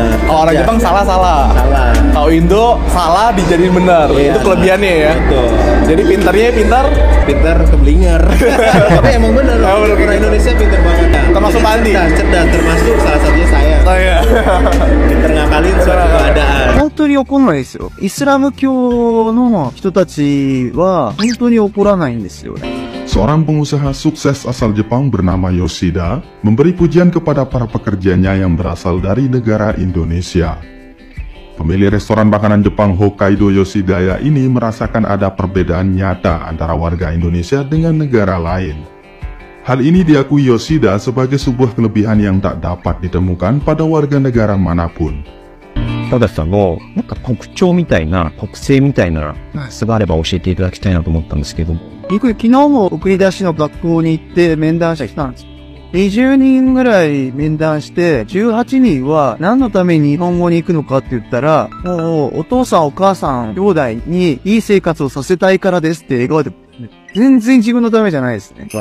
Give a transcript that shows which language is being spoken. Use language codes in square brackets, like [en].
[id] Kalau orang Jepang salah. Kalau Indo salah dijadiin benar. Itu kelebihannya ya. Betul. Jadi pintar keblinger. Tapi emang benar. Orang Indonesia pintar banget. Termasuk Pak Andi. Cerdas termasuk salah satunya saya. Oh iya. Pintar ngakalin suatu keadaan. [ja] 本当に怒んないですよ。イスラム教の人たちは本当に怒らないんですよね。 [id] Seorang pengusaha sukses asal Jepang bernama Yoshida memberi pujian kepada para pekerjanya yang berasal dari negara Indonesia. Pemilik restoran makanan Jepang Hokkaido Yoshidaya ini merasakan ada perbedaan nyata antara warga Indonesia dengan negara lain. Hal ini diakui Yoshida sebagai sebuah kelebihan yang tak dapat ditemukan pada warga negara manapun. [ja] たださんのなんか特徴みたいな特性みたいな素があれば教えていただきたいなと思ったんですけども。昨日も送り出しの学校に行って面談者来たんです。 20人ぐらい面談して18人は何のために日本語に行くのかって言ったら、もうお父さんお母さん兄弟にいい生活をさせたいからですって笑顔で、全然自分のためじゃないですね。